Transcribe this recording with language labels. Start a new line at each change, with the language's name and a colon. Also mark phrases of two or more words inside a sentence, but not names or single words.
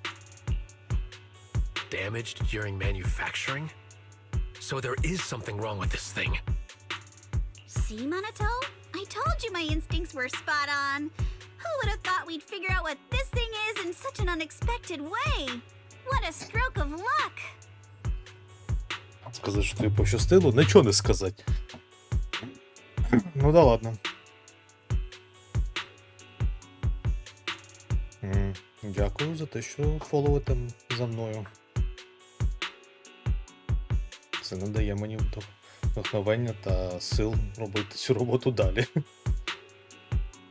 English: Damaged during manufacturing? So there is something wrong with this thing. See, Monato? I told you my instincts were spot on. Who would have thought we'd figure out what this thing is in such an unexpected way? What a stroke of luck!
Ukrainian: Сказати, що тобі пощастило, нічого не сказати.
Russian: Ну да ладно.
Ukrainian: Дякую за те, що фоловите за мною. Це надає мені вдохновення та сил робити цю роботу далі.